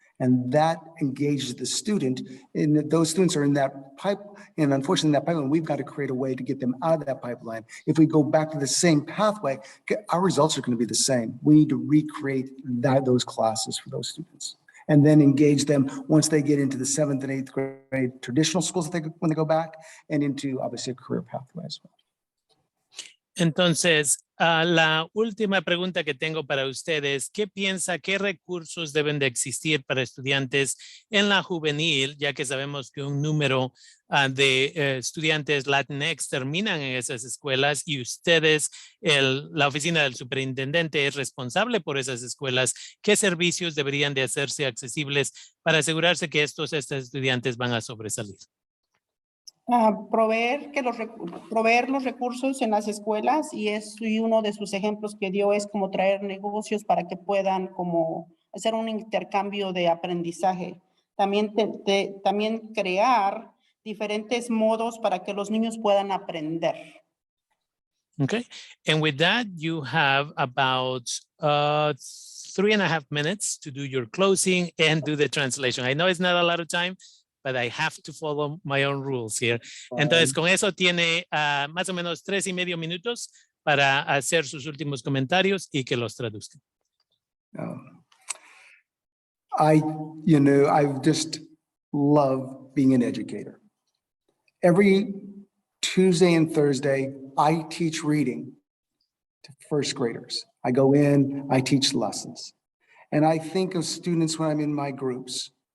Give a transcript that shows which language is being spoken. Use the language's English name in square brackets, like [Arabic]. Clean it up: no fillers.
[English] And that engages the student, and those students are in that pipe, and unfortunately in that pipeline, we've got to create a way to get them out of that pipeline. If we go back to the same pathway, our results are going to be the same. We need to recreate those classes for those students, and then engage them once they get into the 7th and 8th grade traditional schools when they go back, and into obviously a career pathway as well. [Spanish] Entonces, la última pregunta que tengo para ustedes, ¿qué piensa, qué recursos deben de existir para estudiantes en la juvenil, ya que sabemos que un número de estudiantes Latinx terminan en esas escuelas y ustedes, la oficina del superintendente es responsable por esas escuelas? ¿Qué servicios deberían de hacerse accesibles para asegurarse que estos estudiantes van a sobresalir? Proveer los recursos en las escuelas, y uno de sus ejemplos que dio es como traer negocios para que puedan como hacer un intercambio de aprendizaje. También crear diferentes modos para que los niños puedan aprender. [English] Okay, and with that, you have about 3.5 minutes to do your closing and do the translation. I know it's not a lot of time, but I have to follow my own rules here. [Spanish] Entonces, con eso tiene más o menos 3.5 minutos para hacer sus últimos comentarios y que los traduzcan. [English] I just love being an educator. Every Tuesday and Thursday, I teach reading to first graders. I go in, I teach lessons. And I think of students when I'm in my groups.